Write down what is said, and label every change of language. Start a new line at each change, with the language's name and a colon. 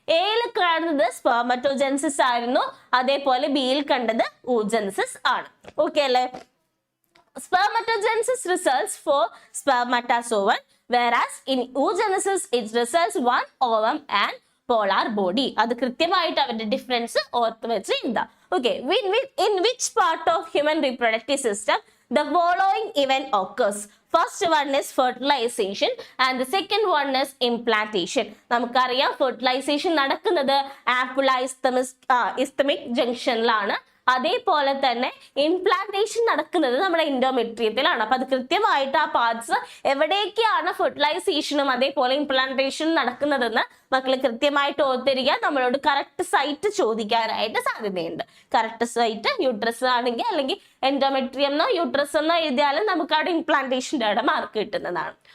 Malayalam: എയിൽ കാണുന്നത് സ്പെർമറ്റോജെനസിസ് ആയിരുന്നു, അതേപോലെ ബിയിൽ കണ്ടത് oogenesis ആണ്. ഓക്കെ അല്ലേ.
English: Spermatogenesis results for spermatozoon, whereas in oogenesis it results one ovum and polar body.
Malayalam: അത് കൃത്യമായിട്ട് അവരുടെ ഡിഫറൻസ് ഓർത്ത് വെച്ച് എന്താ.
English: Okay, in which part of human reproductive system the following event occurs? First one is fertilization and the second one is implantation.
Malayalam: നമുക്കറിയാം fertilization നടക്കുന്നത് ampulla isthmic junctionലാണ്. അതേപോലെ തന്നെ ഇംപ്ലാന്റേഷൻ നടക്കുന്നത് നമ്മുടെ എൻഡോമെട്രിയത്തിലാണ്. അപ്പൊ അത് കൃത്യമായിട്ട് ആ പാർട്സ് എവിടേക്കാണ് ഫെർട്ടിലൈസേഷനും അതേപോലെ ഇംപ്ലാന്റേഷൻ നടക്കുന്നതെന്ന് മക്കൾ കൃത്യമായിട്ട് ഓർത്തിരിക്കുക. നമ്മളോട് കറക്റ്റ് സൈറ്റ് ചോദിക്കാനായിട്ട് സാധ്യതയുണ്ട്. കറക്റ്റ് സൈറ്റ് യൂട്രസ് ആണെങ്കിൽ അല്ലെങ്കിൽ എൻഡോമെട്രിയം എന്നോ യൂട്രസ് എന്നോ എഴുതിയാലും നമുക്ക് അവിടെ ഇംപ്ലാന്റേഷൻ്റെ അവിടെ മാർക്ക് കിട്ടുന്നതാണ്.